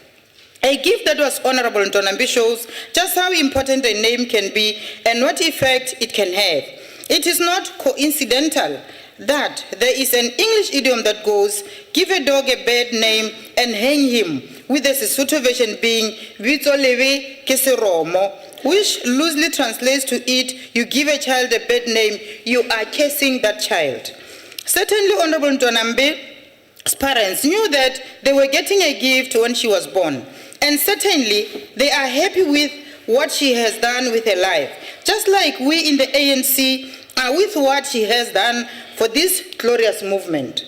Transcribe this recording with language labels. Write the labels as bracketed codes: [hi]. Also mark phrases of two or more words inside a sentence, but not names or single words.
[en] A gift that was Honourable Ntwanambi shows just how important a name can be and what effect it can have. It is not coincidental that there is an English idiom that goes, give a dog a bad name and hang him, with the Sesotho version being, [st] "Vitso lebe ke seromo," [en] which loosely translates to it, you give a child a bad name, you are cursing that child. Certainly, Honourable Ntwanambi's parents knew that they were getting a gift when she was born. And certainly, they are happy with what she has done with her life, just like we in the ANC are with what she has done for this glorious movement.